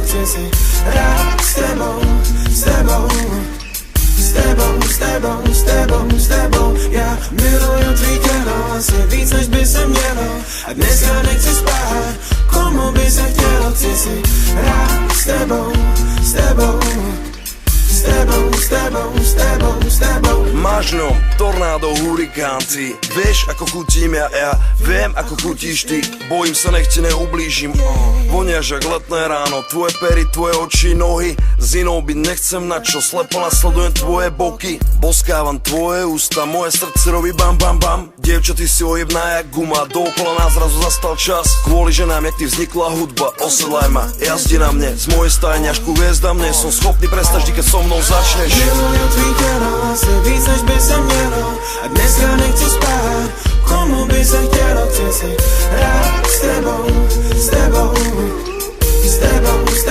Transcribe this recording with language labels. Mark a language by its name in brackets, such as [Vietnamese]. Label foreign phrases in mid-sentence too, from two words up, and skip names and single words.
[Czech] Chci si rád s tebou, s tebou, s tebou, s tebou, s tebou, s tebou. Já miluju tvý tělo, asi víc než by se mělo. A dneska nechci spát, komu by se chtělo. Chci si rád s tebou, s tebou, s tebou, s tebou, s tebou, s tebou. [Slovak] Máš ňom tornádo, hurikán, ty vieš, ako chutím ja viem, ako chutíš ty. Bojím sa, nech ti neublížim. Voniaš jak letné ráno, tvoje pery, tvoje oči, nohy. S inou byť nechcem, na čo slepo nasledujem tvoje boky. Boskávam tvoje ústa, moje srdce robí bam bam bam. Dievča, ty si ojebná jak guma, dookola nás zrazu zastal čas. Kvôli ženám, jak ty vznikla hudba, osedlaj ma, jazdi na mne. Z mojej stajne až ku hviezdam, nie som schopný prestať vždy, keď so mnou začneš. [Czech] Miluju tvý tělo, asi víc než by se mělo. A dneska nechci spát, komu by se chtělo. Chci si rád s tebou, s tebou, s tebou,